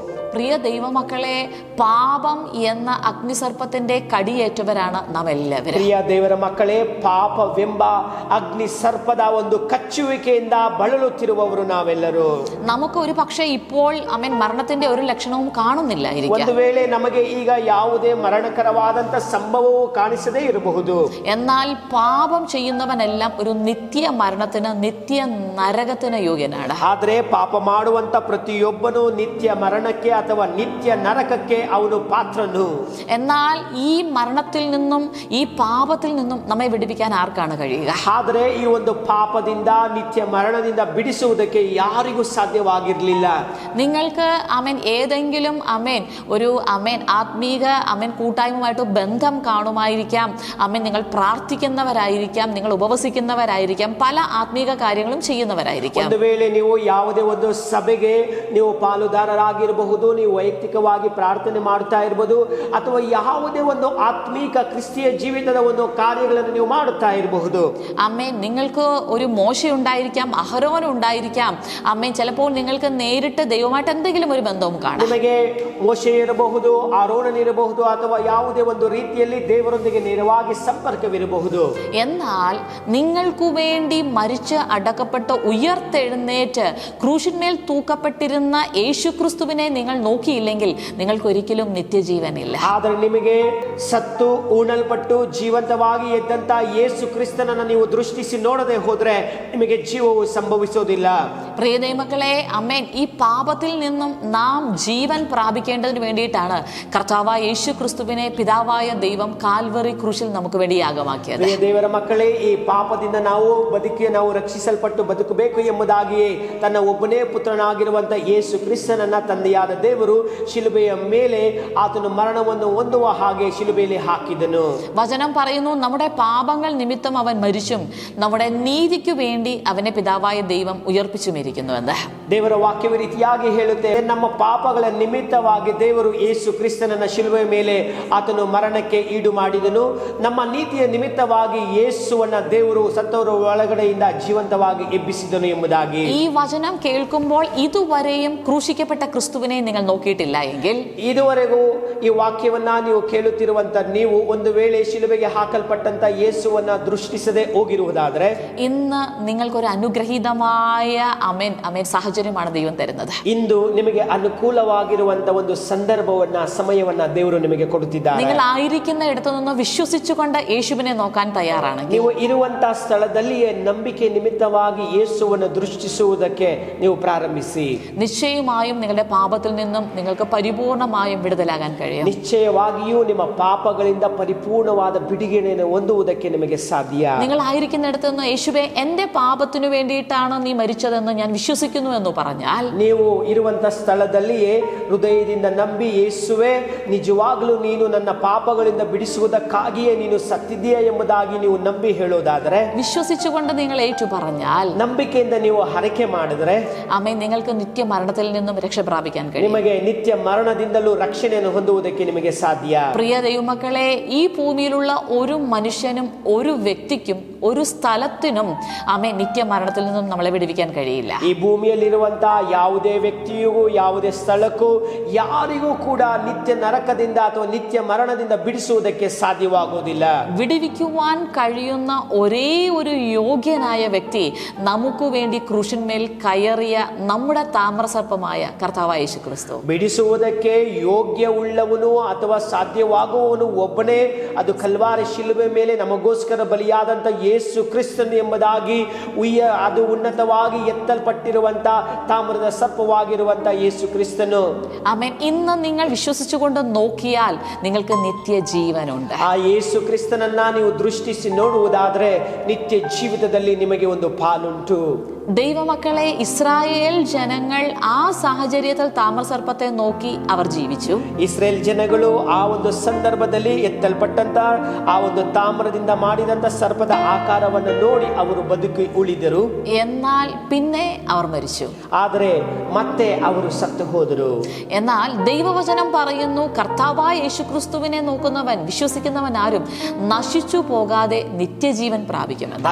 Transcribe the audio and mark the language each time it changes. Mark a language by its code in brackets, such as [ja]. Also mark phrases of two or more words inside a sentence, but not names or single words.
[ml] പ്രിയ ദൈവമക്കളെ, പാപം എന്ന അഗ്നിസർപ്പത്തിന്റെ കടിയേറ്റവരാണ് നാം എല്ലാവരും. [kn] ಪ್ರಿಯ ದೇವರ ಮಕ್ಕಳೇ, ಪಾಪವೆಂಬ ಅಗ್ನಿ ಸರ್ಪದ ಒಂದು ಕಚ್ಚುವಿಕೆಯಿಂದ ಬಳಲುತ್ತಿರುವವರು ನಾವೆಲ್ಲರೂ. [ml] നമുക്ക് ഒരു പക്ഷേ ഇപ്പോൾ മരണത്തിന്റെ ഒരു ലക്ഷണവും കാണുന്നില്ലായിരിക്കാം. [kn] ಒಂದು ವೇಳೆ ನಮಗೆ ಈಗ ಯಾವುದೇ ಮರಣಕರವಾದಂತ ಸಂಭವವೂ ಕಾಣಿಸದೇ ಇರಬಹುದು. [ml] എന്നാൽ പാപം ചെയ്യുന്നവനെല്ലാം ഒരു നിത്യ മരണത്തിന്, നിത്യ നരകത്തിന് യോഗ്യനാണ്. [kn] ಆದ್ರೆ ಪಾಪ ಮಾಡುವಂತ ಪ್ರತಿಯೊಬ್ಬನು ನಿತ್ಯ ಮರಣಕ್ಕೆ ಅಥವಾ ನಿತ್ಯ ನರಕಕ್ಕೆ ಅವನು ಪಾತ್ರನು. [ml] എന്നാൽ ഈ മരണത്തിൽ നിന്നും ഈ പാപത്തിൽ നിന്നും നമ്മെ വിടുവിക്കാൻ ആർക്കാണ് കഴിയുക? [kn] ಆದ್ರೆ ಈ ಒಂದು ಪಾಪದಿಂದ ನಿತ್ಯ ಮರಣದಿಂದ ಬಿಡಿಸುವುದಕ್ಕೆ ಯಾರಿಗೂ ಸಾಧ್ಯವಾಗಿರಲಿಲ್ಲ. [ml] നിങ്ങൾക്ക് ഏതെങ്കിലും ഒരു ആത്മീക കൂട്ടായ്മയുമായിട്ട് ബന്ധം കാണുമായിരിക്കാം. നിങ്ങൾ പ്രാർത്ഥിക്കുന്നവരായിരിക്കാം, നിങ്ങൾ ഉപവസിക്കുന്നവരായിരിക്കാം, പല ആത്മീക കാര്യങ്ങളും ചെയ്യുന്നവരായിരിക്കാം. [kn] ಒಂದು ವೇಳೆ ನೀವು ಯಾವುದೇ ಒಂದು ಸಭೆಗೆ ನೀವು ಪಾಲುದಾರರಾಗಿರಬಹುದು, ನೀವು ವೈಯಕ್ತಿಕವಾಗಿ ಪ್ರಾರ್ಥನೆ ಮಾಡ್ತಾ ಇರಬಹುದು, ಅಥವಾ ಯಾವುದೇ ಒಂದು ಆತ್ಮೀಕ ಕ್ರಿಸ್ತಿಯ ಜೀವಿತದ ಒಂದು ಕಾರ್ಯಗಳನ್ನು ನೀವು ಮಾಡುತ್ತಾ ಇರಬಹುದು. [ml] നിങ്ങൾക്ക് ഒരു മോശ ഉണ്ടായിരിക്കാം, അഹരോൻ ഉണ്ടായിരിക്കാം. ചിലപ്പോൾ നിങ്ങൾക്ക് നേരിട്ട് ദൈവമായിട്ട് എന്തെങ്കിലും ഒരു ബന്ധവും കാണാം. [kn] ನಿಮಗೆ ಮೋಶೆ ಇರಬಹುದು, ಆರೋನನಿರಬಹುದು, ಅಥವಾ ಯಾವುದೇ ಒಂದು ರೀತಿಯಲ್ಲಿ ದೇವರೊಂದಿಗೆ ನೇರವಾಗಿ ಸಂಪರ್ಕವಿರಬಹುದು. [ml] എന്നാൽ നിങ്ങൾക്ക് വേണ്ടി മരിച്ച് അടക്കപ്പെട്ട് ഉയർത്തെഴുന്നേറ്റ് ക്രൂശിന്മേൽ തൂക്കപ്പെട്ടിരുന്ന യേശുക്രിസ്തുവിനെ നിങ്ങൾ നോക്കിയില്ലെങ്കിൽ നിങ്ങൾക്ക് ഒരിക്കലും നിത്യജീവനില്ല. [kn] ಆದರೆ ನಿಮಗೆ ಸತ್ತು ಉಣಲ್ಪಟ್ಟು ಜೀವಂತವಾಗಿ ಎದ್ದಂತ ಯೇಸು ಕ್ರಿಸ್ತನನ್ನು ನೀವು ದೃಷ್ಟಿಸಿ ನೋಡದೆ ಹೋದ್ರೆ ನಿಮಗೆ ಜೀವವು ಸಂಭವಿಸೋದಿಲ್ಲ. [ml] പ്രിയ ദൈവമക്കളെ, ഈ പാപത്തിൽ നിന്നും നാം ജീവൻ പ്രാപിക്കേണ്ടതിന് വേണ്ടിയിട്ടാണ് കർത്താവായ യേശു ക്രിസ്തുവിനെ പിതാവായ ദൈവം കാൽവറി ക്രൂശിൽ നമുക്ക് വേണ്ടി യാഗമാക്കിയത്. [kn] ಪ್ರಿಯ ದೇವರ ಮಕ್ಕಳೇ, ಈ ಪಾಪದಿಂದ ನಾವು ರಕ್ಷಿಸಲ್ಪಟ್ಟು ಬದುಕಬೇಕು ಎಂಬುದಾಗಿಯೇ ತನ್ನ ಒಬ್ಬನೇ ಪುತ್ರನಾಗಿರುವಂತ ಯೇಸು ಕ್ರಿಸ್ತನನ್ನ ತಂದೆಯಾದ ದೇವರು ಶಿಲುಬೆಯ ಮೇಲೆ ಆತನು ಮರಣವನ್ನು ಹೊಂದುವ ಹಾಗೆ ಶಿಲುಬೆಯಲ್ಲಿ ಹಾಕಿದನು. [ml] വചനം പറയുന്നു, നമ്മുടെ പാപങ്ങൾ നിമിത്തം അവൻ മരിച്ചും നമ്മുടെ നീതിക്കു വേണ്ടി അവനെ പിതാവായ ദൈവം ഉയർപ്പിച്ചുമിരിക്കുന്നു എന്ന്. [kn] ದೇವರ ವಾಕ್ಯವ ರೀತಿಯಾಗಿ ಹೇಳುತ್ತೆ, ನಮ್ಮ ಪಾಪಗಳ ನಿಮಿತ್ತವಾಗಿ ದೇವರು ಯೇಸು ಕ್ರಿಸ್ತನನ್ನ ಶಿಲುಬೆಯ ಮೇಲೆ ಆತನು ಮರಣಕ್ಕೆ ಈಡು ಮಾಡಿದನು. ನಮ್ಮ ನೀತಿಯ ನಿಮಿತ್ತವಾಗಿ ಯೇಸುವನ್ನ ದೇವರು ಸತ್ತವರ ಒಳಗಡೆಯಿಂದ ಜೀವಂತವಾಗಿ ಎಬ್ಬಿಸಿದನು ಎಂಬುದಾಗಿ. [ml] ഈ വചനം കേൾക്കുമ്പോൾ ഇതുവരെയും ക്രൂശിക്കപ്പെട്ട ക്രിസ്തുവിനെ നിങ്ങൾ നോക്കിയിട്ടില്ല എങ്കിൽ, [kn] ಇದುವರೆಗೂ ಈ ವಾಕ್ಯವನ್ನ ನೀವು ಕೇಳುತ್ತಿರುವಂತ ನೀವು ಒಂದು ವೇಳೆ ಶಿಲುಬೆಗೆ ಹಾಕಲ್ಪಟ್ಟಂತ ಯೇಸುವನ್ನ ದೃಷ್ಟಿಸದೆ ಹೋಗಿರುವುದಾದ್ರೆ, [ml] ഇന്ന് നിങ്ങൾക്കൊരു അനുഗ്രഹീതമായ സാഹചര്യമാണ് ദൈവം തരുന്നത്. [kn] ಇಂದು ನಿಮಗೆ ಅನುಕೂಲವಾಗಿರುವಂತ ಒಂದು ಸಂದರ್ಭವನ್ನ, ಸಮಯವನ್ನ ದೇವರು ನಿಮಗೆ ಕೊಡುತ್ತಿದ್ದಾರೆ. [ml] നിങ്ങൾ ആയിരിക്കുന്ന ഇടത്തു നിന്ന് വിശ്വസിച്ചുകൊണ്ട് യേശുവിനെ നോക്കാൻ തയ്യാറാണെങ്കിൽ, [kn] ನೀವು ಇರುವಂತ ಸ್ಥಳದಲ್ಲಿಯೇ ನಂಬಿಕೆ ನಿಮಿತ್ತವಾಗಿ ಯೇಸುವನ್ನು ದೃಷ್ಟಿಸುವುದಕ್ಕೆ ನೀವು ಪ್ರಾರಂಭಿಸಿ. [ml] നിശ്ചയമായും നിങ്ങളുടെ പാപത്തിൽ നിന്നും നിങ്ങൾക്ക് പരിപൂർണമായും വിടുതലാകാൻ കഴിയും. [kn] ನಿಶ್ಚಯವಾಗಿಯೂ ನಿಮ್ಮ ಪಾಪಗಳಿಂದ ಪರಿಪೂರ್ಣವಾದ ಬಿಡುಗಡೆಯನ್ನು ಹೊಂದುವುದಕ್ಕೆ ನಿಮಗೆ ಸಾಧ್ಯ. [ml] നിങ്ങൾ ആയിരിക്കുന്നിടത്ത് നിന്ന് യേശുവേ, എന്റെ പാപത്തിനു വേണ്ടിയിട്ടാണ് നീ മരിച്ചതെന്ന് ഞാൻ വിശ്വസിക്കുന്നു എന്ന് പറഞ്ഞാൽ, [kn] ನೀವು ಇರುವಂತ ಸ್ಥಳದಲ್ಲಿಯೇ ಹೃದಯದಿಂದ ನಂಬಿ, ಯೇಸುವೆ ನಿಜವಾಗಲೂ ನೀನು ನನ್ನ ಪಾಪಗಳಿಂದ ಬಿಡಿಸುವುದಕ್ಕಾಗಿಯೇ ನೀನು ಸತ್ತಿದೆಯಾ ಎಂಬುದಾಗಿ ನೀವು ನಂಬಿ ಹೇಳೋದಾದರೆ, [ml] വിശ്വസിച്ചുകൊണ്ട് നിങ്ങൾ ഏറ്റു പറഞ്ഞാൽ, [kn] ನಂಬಿಕೆಯಿಂದ ನೀವು ಹರಕೆ ಮಾಡಿದ್ರೆ, [ml] നിങ്ങൾക്ക് നിത്യ മരണത്തിൽ നിന്നും രക്ഷ പ്രാപിക്കാൻ കഴിയും. [kn] ನಿಮಗೆ ನಿತ್ಯ ಮರಣದಿಂದಲೂ ರಕ್ಷಣೆಯನ್ನು ಹೊಂದುವುದಕ್ಕೆ ನಿಮಗೆ ಸಾಧ್ಯ. [ml] പ്രിയ ദൈവമക്കളെ, ഈ ഭൂമിയിലുള്ള ഒരു മനുഷ്യനും ഒരു വ്യക്തിക്കും ഒരു സ്ഥലത്തിനും നിത്യ മരണത്തിൽ നിന്നും നമ്മളെ വിടുവിക്കാൻ കഴിയില്ല. [kn] ಈ ಭೂಮಿಯಲ್ಲಿರುವಂತಹ ಯಾವುದೇ ವ್ಯಕ್ತಿಯೂ ಯಾವುದೇ ಸ್ಥಳಕ್ಕೂ ಯಾರಿಗೂ ಕೂಡ ನಿತ್ಯ ನರಕದಿಂದ ಅಥವಾ ನಿತ್ಯ ಮರಣದಿಂದ ಬಿಡಿಸುವುದಕ್ಕೆ ಸಾಧ್ಯವಾಗುವುದಿಲ್ಲ. [ml] വിടുവിക്കുവാൻ കഴിയുന്ന ഒരേ ഒരു യോഗ്യനായ വ്യക്തി നമുക്ക് വേണ്ടി ക്രൂശിന്മേൽ കയറിയ നമ്മുടെ താമ്രസർപ്പമായ കർത്താവായ യേശു ക്രിസ്തു. [kn] ಬಿಡಿಸುವುದಕ್ಕೆ ಯೋಗ್ಯವುಳ್ಳವನು ಅಥವಾ ಸಾಧ್ಯವಾಗುವವನು ಒಬ್ಬನೇ, ಅದು ಕಲ್ವಾರಿ ಶಿಲುಬೆ ಮೇಲೆ ನಮಗೋಸ್ಕರ ಬಲಿಯಾದಂತ ಯೇಸು ಕ್ರಿಸ್ತನ್ ಎಂಬುದಾಗಿ ಅದು ಉನ್ನತವಾಗಿ ಎತ್ತಲ್ಪಟ್ಟಿರುವಂತ ತಾಮ್ರದ ಸರ್ಪವಾಗಿರುವಂತ ಯೇಸು ಕ್ರಿಸ್ತನು. [ml] ഇന്ന് നിങ്ങൾ വിശ്വസിച്ചുകൊണ്ട് നോക്കിയാൽ നിങ്ങൾക്ക് നിത്യജീവനുണ്ട്. [kn] ಆ ಯೇಸು ಕ್ರಿಸ್ತನನ್ನ ನೀವು ದೃಷ್ಟಿಸಿ ನೋಡುವುದಾದ್ರೆ ನಿತ್ಯ ಜೀವಿತದಲ್ಲಿ ನಿಮಗೆ ಒಂದು ಪಾಲುಂಟು. [ml] ദൈവമക്കളെ, ഇസ്രായേൽ ജനങ്ങൾ ആ സാഹചര്യത്തിൽ താമ്രസർപ്പത്തെ നോക്കി അവർ ജീവിച്ചു. [kn] ಇಸ್ರೇಲ್ ಜನಗಳು ಆ ಒಂದು ಸಂದರ್ಭದಲ್ಲಿ ಎತ್ತಲ್ಪಟ್ಟಂತ ಆ ಒಂದು ತಾಮ್ರದಿಂದ ಮಾಡಿದಂತ ಸರ್ಪದ ಆಕಾರವನ್ನು ನೋಡಿ ಅವರು ಬದುಕಿ ಉಳಿದರು. [ml] എന്നാൽ പിന്നെ അവർ മരിച്ചു. [kn] ಆದರೆ ಮತ್ತೆ ಅವರು ಸತ್ತು ಹೋದರು. [ml] എന്നാൽ എന്നാൽ ദൈവവചനം പറയുന്നു, കർത്താവായ യേശുക്രിസ്തുവിനെ നോക്കുന്നവൻ, വിശ്വസിക്കുന്നവൻ ആരും നശിച്ചു പോകാതെ നിത്യജീവൻ പ്രാപിക്കുമെന്ന്.